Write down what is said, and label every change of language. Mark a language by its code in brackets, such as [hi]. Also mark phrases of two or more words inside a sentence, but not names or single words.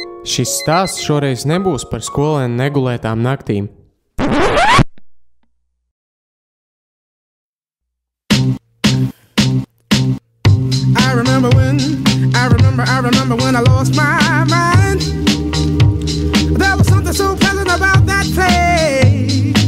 [lv] Šis stāsts šoreiz nebūs par skolēnu negulētām naktīm. [en] I remember when I lost my mind. There was something so pleasant about that place.